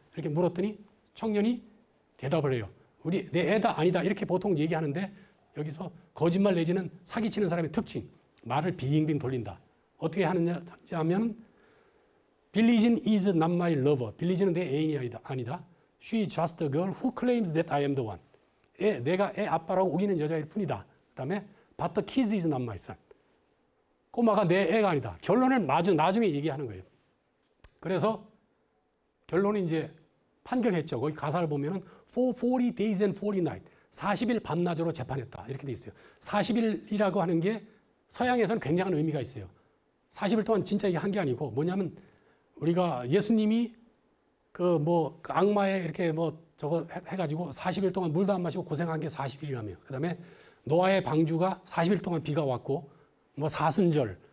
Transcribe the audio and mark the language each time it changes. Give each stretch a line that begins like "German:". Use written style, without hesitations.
Korean: 이렇게 물었더니 청년이 대답을 해요. 내 애다 아니다 이렇게 보통 얘기하는데 여기서 거짓말 내지는 사기치는 사람의 특징. 말을 빙빙 돌린다.
English: 어떻게 하느냐 하면 빌리진 is not my lover.
Korean: 빌리진은 내 애인이 아니다.
English: She is just a girl who claims that I am the one.
Korean: 내가 애 아빠라고 우기는 여자일 뿐이다. 그 다음에
English: but the kid is not my son.
Korean: 꼬마가 내 애가 아니다. 결론을 나중에 얘기하는 거예요. 그래서 결론이 이제 판결했죠. 거기 가사를 보면은
English: for 40 days and 40 nights.
Korean: 40일 밤낮으로 재판했다. 이렇게 돼 있어요. 40일이라고 하는 게 서양에서는 굉장한 의미가 있어요. 40일 동안 진짜 이게 한 게 아니고 뭐냐면 우리가 예수님이 그 악마에 이렇게 저거 해가지고 40일 동안 물도 안 마시고 고생한 게 40일이라며. 그 다음에 노아의 방주가 40일 동안 비가 왔고 사순절.